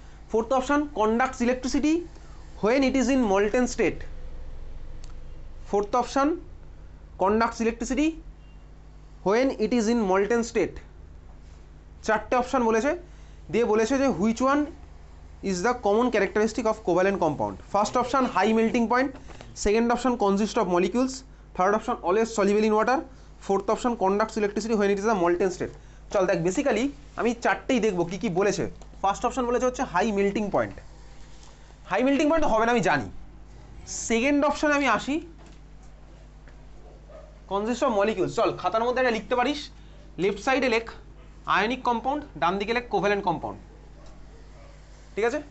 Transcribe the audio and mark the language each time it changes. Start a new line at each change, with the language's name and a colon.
English: Fourth option conducts electricity when it is in molten state, fourth option conducts electricity when it is in molten state.
Bangla: চারটে option বলেছে, দিয়ে বলেছে যে
English: Which one is the common characteristic of covalent compound. First option high melting point, second option consists of molecules, third option always soluble in water, fourth option conducts electricity when it is a molten state.
Bangla: চল দেখ basically আমি চারটেই দেখবো কি কি বলেছে। First option বলেছে হচ্ছে high melting point, high melting point হবে না আমি জানি। সেকেন্ড অপশানে আমি আসি
English: Consist of molecules.
Bangla: চল খাতার মধ্যে এটা লিখতে পারিস, লেফট সাইডে লেখ আয়নিক কম্পাউন্ড, ডান দিকে লেখ কোভ্যালেন্ট কম্পাউন্ড, ঠিক আছে?